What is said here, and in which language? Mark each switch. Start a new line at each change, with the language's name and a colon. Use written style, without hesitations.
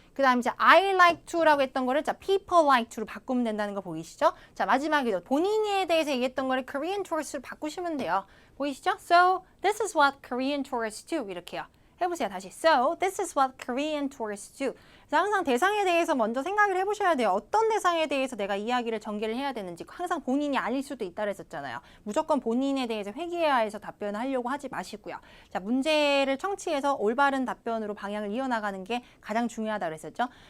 Korean: 그 다음 이제
English: I like to
Korean: 라고 했던 거를 자
English: people like to
Korean: 로 바꾸면 된다는 거 보이시죠? 자, 마지막에도 본인에 대해서 얘기했던 거를 Korean tourist로 바꾸시면 돼요. 보이시죠?
English: So this is what Korean tourists do.
Korean: 이렇게요. 해보세요. 다시.
English: So, this is what Korean tourists do.
Korean: 그래서 항상 대상에 대해서 먼저 생각을 해보셔야 돼요. 어떤 대상에 대해서 내가 이야기를 전개를 해야 되는지. 항상 본인이 아닐 수도 있다 그랬었잖아요. 무조건 본인에 대해서 회귀해야 해서 답변을 하려고 하지 마시고요. 자, 문제를 청취해서 올바른 답변으로 방향을 이어나가는 게 가장 중요하다 그랬었죠.